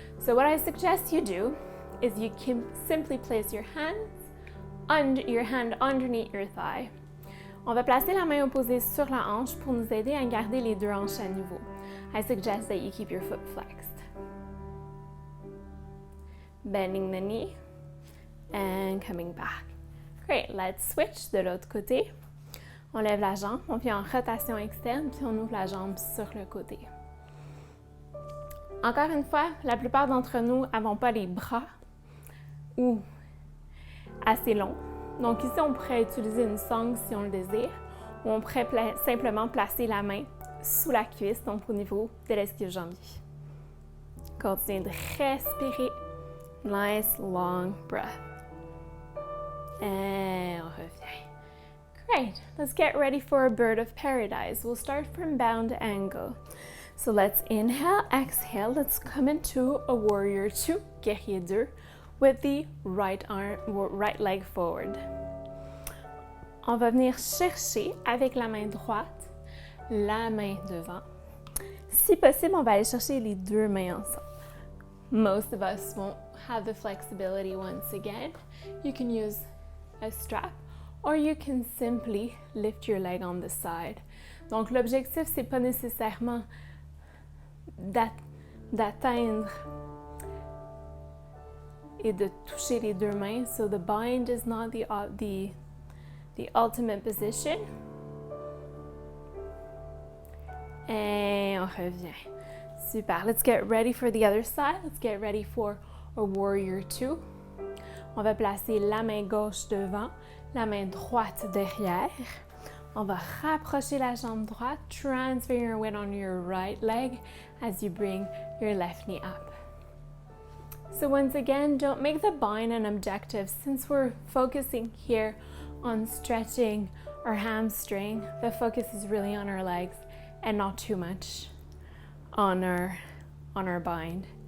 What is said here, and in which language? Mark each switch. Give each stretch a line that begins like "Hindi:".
English: So what I suggest you do is you can simply place your hand underneath your thigh.
French: On va placer la main opposée sur la hanche pour nous aider à garder les 2 hanches à niveau.
English: I suggest that you keep your foot flexed. Bending the knee and coming back. Great, let's switch
French: de l'autre côté. On lève la jambe, on vient en rotation externe, puis on ouvre la jambe sur le côté. Encore une fois, la plupart d'entre nous n'avons pas les bras ou assez long. Donc ici, on pourrait utiliser une sangle si on le désire, ou on pourrait simplement placer la main sous la cuisse, donc au niveau de l'ischio-jambier. Continuez de respirer.
English: Nice long breath.
French: Et on revient. Great.
English: Let's get ready for a bird of paradise. We'll start from bound angle. So let's inhale, exhale. Let's come into a warrior 2,
French: guerrier 2,
English: with the right leg forward.
French: On va venir chercher avec la main droite, la main devant. Si possible, on va aller chercher les deux mains ensemble.
English: Most of us won't have the flexibility once again. You can use a strap or you can simply lift your leg on the side.
French: Donc l'objectif, c'est pas nécessairement d'atteindre et de toucher les deux mains.
English: So the bind is not the ultimate position.
French: Et on revient. Super.
English: Let's get ready for the other side. Let's get ready for a warrior 2.
French: On va placer la main gauche devant, la main droite derrière. On va rapprocher la jambe droite.
English: Transfer your weight on your right leg as you bring your left knee up. So once again, don't make the bind an objective. Since we're focusing here on stretching our hamstring, the focus is really on our legs and not too much on our bind.